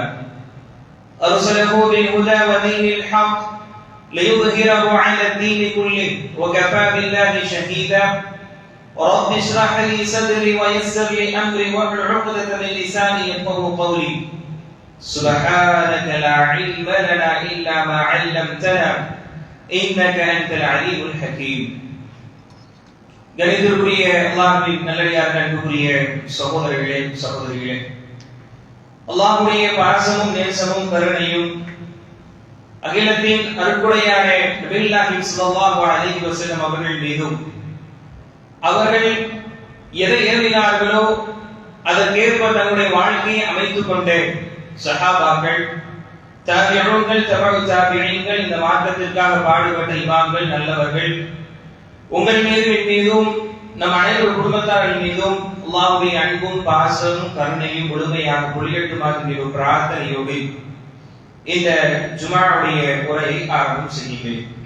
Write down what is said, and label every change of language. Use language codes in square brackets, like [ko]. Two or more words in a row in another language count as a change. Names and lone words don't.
[ar] أرسله بالهدى ودين الحق ليظهره على الدين كله وكفى بالله شهيدا. رب اشرح لي صدري ويسر لي أمري واحلل عقدة من لساني يفقهوا قولي. سبحانك لا علم لنا إلا ما علمتنا إنك أنت العليم الحكيم. [ta] கணிதருடைய அல்லாஹ்வின் நல்லடியார்கள், அன்புக்குரிய சகோதரர்களே சகோதரிகளே, அல்லாஹ்வுடைய பாசமும் நேசமும் கருணையும் அகிலத்தின் அருட்கொடையான [ar] نبي الله صلى الله عليه وسلم [ta] அவர்கள் மீதும் அவர்கள் எதை ஏவினார்களோ அதற்கேற்ப தங்களுடைய வாழ்க்கையை அமைத்துக் கொண்ட சஹாபாக்கள், தாபிஊன்கள், தபஉ தாபிஈன்கள், இந்த மார்க்கத்திற்காக பாடுபட்ட இமாம்கள், நல்லவர்கள், உங்கள் மீது என் மீதும் நம் அனைவரு குடும்பத்தார்கள் மீதும் அல்லாஹ்வுடைய அன்பும் பாசமும் கருணையும் முழுமையாக பொழியட்டுமாக என்ற பிரார்த்தனையோடு இந்த ஜும்ஆவுடைய உரையை ஆரம்பம் செய்கிறேன்.